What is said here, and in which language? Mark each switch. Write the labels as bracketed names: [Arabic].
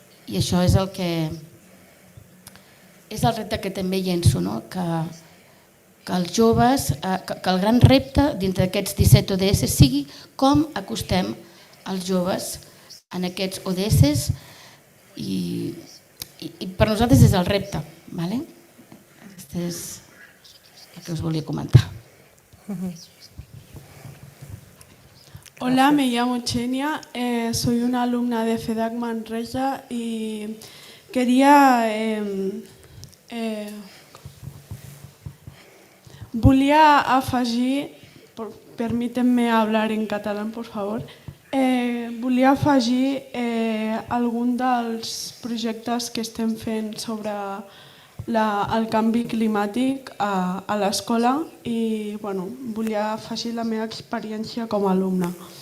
[Catalan] I això és el repte que també llenço, que els joves, que el gran repte dintre d'aquests 17 ODS sigui com acostem els joves en aquests ODS i per nosaltres és el repte. Aquest és el que us volia comentar. [Spanish] Hola, me llamo Chenia, soy una alumna de FEDAC Manresa y quería... [Catalan] volia afegir, [Spanish] permítanme hablar en catalán, por favor, [Catalan] volia afegir algun dels projectes que estem fent sobre el canvi climàtic a l'escola i volia afegir la meva experiència com a alumna.